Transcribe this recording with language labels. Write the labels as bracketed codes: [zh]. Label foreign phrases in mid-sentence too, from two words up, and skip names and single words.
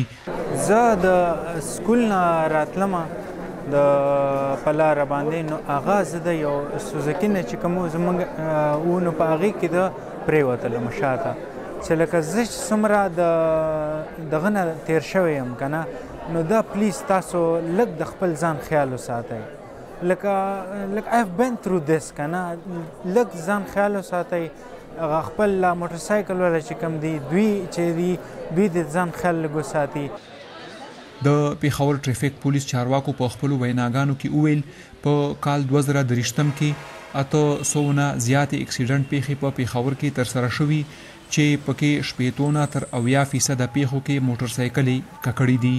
[ps] زه د سکول نه راتلم د پلاره باندې، نو هغه زه د یو سوزکي نه چې کوم زمونږ و نو په هغې کې د پرېوتلم شاته، چې لکه زه چې څومره دغه نه تېر شوی یم که نه، نو دا پلیز تاسو لږ د خپل ځان خیال وساتئ. لکه [en] I have been through this [ps] که نه، لږ ځان خیال وساتئ. هغه خپل موټرسایکل والا چې کوم دی دوی د ځان خیال لږ وساتي. د پیښور [en] traffic police [ps] چارواکو په خپلو ویناګانو کې وویل په کال 2023 کې 800 نه زیاتې اکسیډنټ پیښې په پیښور کې ترسره شوي، چې پکې 80 تر 80% پیښو کې موټر سایکلې ککړې دي.